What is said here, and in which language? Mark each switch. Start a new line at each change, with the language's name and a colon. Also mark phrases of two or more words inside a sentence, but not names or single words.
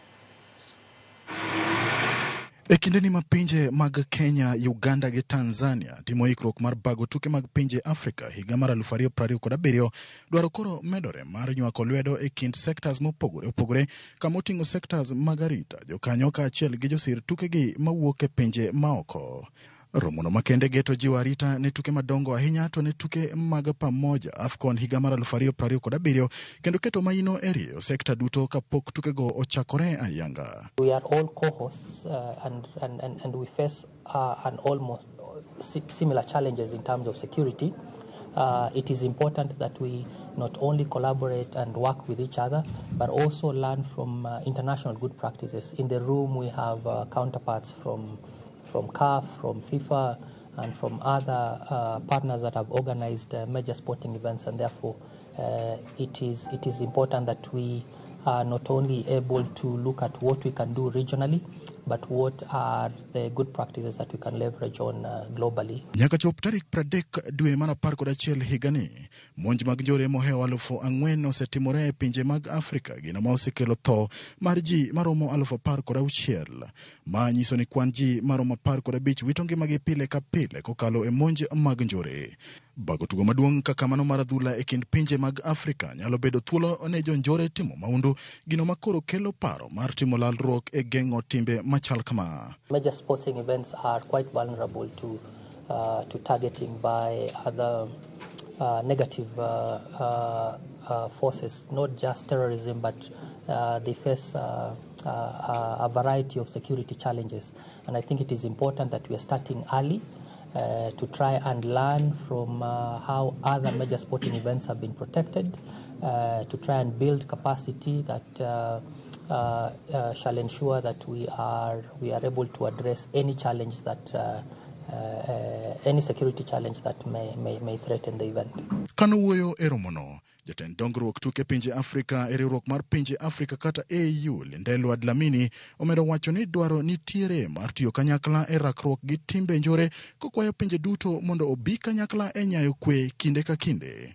Luo (Kenya and Tanzania): E kindeni ma pinje mag Kenya, Uganda gi Tanzania timo ikruok mar bago tuke mag pinje Afrika higa mar 2027 dwaro koro medore mar nywako lwedo e kind sectors mopogore kama oting'o sectors mag arita jokanyo kaachiel gi josir tukegi mawuok e pinje maoko. Romono makende geto jiwo arita ne tuke madongo ahinya to ne tuke mag pamoja AFCON higa mar 2027 kendo keto maino e rio sekta duto kapok tukego ochakore ayanga.
English: We are all co-hosts and we face an almost similar challenges in terms of security, it is important that we not only collaborate and work with each other, but also learn from international good practices. In the room, we have counterparts from CAF, from FIFA, and from other partners that have organized major sporting events, and therefore it is important that we are not only able to look at what we can do regionally, but what are the good practices that we can leverage on globally.
Luo (Kenya and Tanzania): Nyaka chop tarik 30 dwe mar 11 higani, monj mag njore mohewo 4,000 osetimore e pinje mag Afrika, gino ma osekelo tho mar ji maromo 16,000, ma nyiso ni kwan ji maromo 15 wito ngimagi pile ka pile kokalo e monj mag njore. Bago tugo maduong' kaka mano mar adhula e kind pinje mag Afrika nyalo bedo thuolo ne jonjore timo maundu, gino makoro kelo paro mar timo lalruok e geng'o timbe machal kama.
English: Major sporting events are quite vulnerable to targeting by other negative forces, not just terrorism, but they face a variety of security challenges. And I think it is important that we are starting early to try and learn from how other major sporting events have been protected, to try and build capacity that shall ensure that we are able to address any challenge that any security challenge that may threaten the event.
Luo (Kenya and Tanzania): Kanuwoyo eromono jatend dongruok tuke pinje Afrika e riwruok mar pinje Afrika kata AU Lindelo Adlamini omedo wacho ni dwaro nitiere mar tiyo kanyakla e rakruok gi timbe njore, kokwayo pinje duto mondo obi kanyakla e nyayo kwe kinde ka kinde.